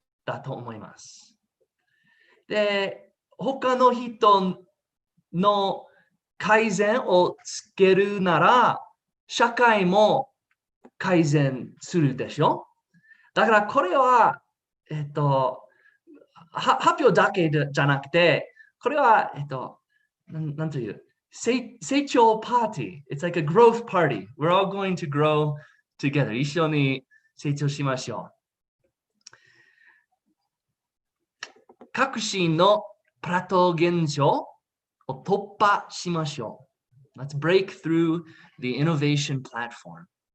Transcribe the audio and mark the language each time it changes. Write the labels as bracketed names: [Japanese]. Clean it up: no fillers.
[Japanese] だと思います。で、他の人の改善をつけるなら、社会も改善するでしょ。だからこれは、発表だけじゃなくて、これは、なんという、成長パーティー。 [English] It's like a growth party. We're all going to grow together. [Japanese] 一緒に成長しましょう。革新のプラトー現象を突破しましょう。 [English] Let's break through the innovation platform.